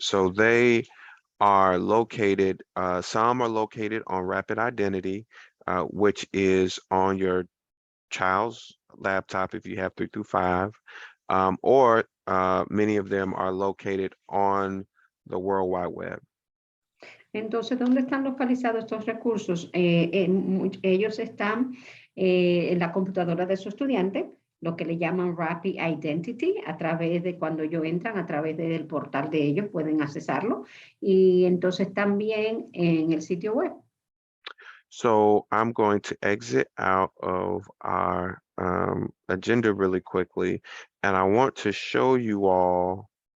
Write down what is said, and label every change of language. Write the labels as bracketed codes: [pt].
[en] So they are located, some are located on Rapid Identity, which is on your child's laptop if you have 3 through 5, or many of them are located on the World Wide Web. [es] Entonces, ¿dónde están localizados estos recursos? Ellos están en la computadora de su estudiante, lo que le llaman Rapid Identity, a través de cuando ellos entran, a través del portal de ellos, pueden accesarlo. Y entonces también en el sitio web. [en] So I'm going to exit out of our agenda really quickly, and I want to show you all